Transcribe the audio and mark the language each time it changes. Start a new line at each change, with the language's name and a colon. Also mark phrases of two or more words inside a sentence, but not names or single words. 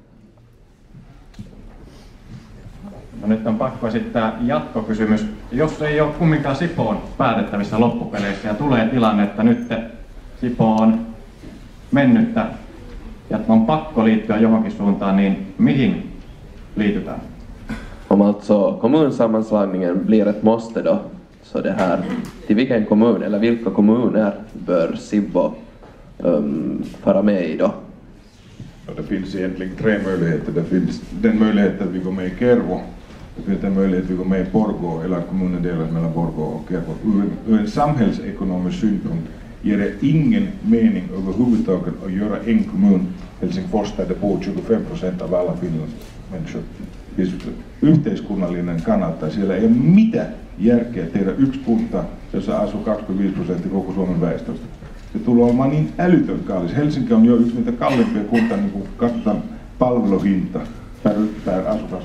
Finnish: No nyt on pakko esittää jatkokysymys. Jos ei ole kumminkaan Sipoon päätettävissä loppupeleissä ja tulee tilanne, että nyt Sipoo on mennyttä ja on pakko liittyä johonkin suuntaan, niin mihin liitytään?
Swedish: Om alltså kommunsammanslagningen blir ett måste då, så det här, till vilken kommun eller vilka kommuner bör Sibbo fara med i då? Det finns egentligen tre möjligheter. Det finns den möjligheten att vi går med i Kervo. Det finns den möjligheten att vi går med i Borgå, eller att kommunen delas mellan Borgå och Kervo. Ur en samhällsekonomisk synpunkt ger det ingen mening överhuvudtaget att göra en kommun, Helsingfors, där det bor 25% av alla Finlands människor.
Finnish: Siis yhteiskunnallinen kannalta. Siellä ei ole mitään järkeä tehdä yksi kunta, jossa asuu 25% koko Suomen väestöstä. Se tulee olemaan niin älytön kallis. Helsinki on jo yksi niitä kalliimpia kunta, niin kun katsotaan palveluhinta per asukas.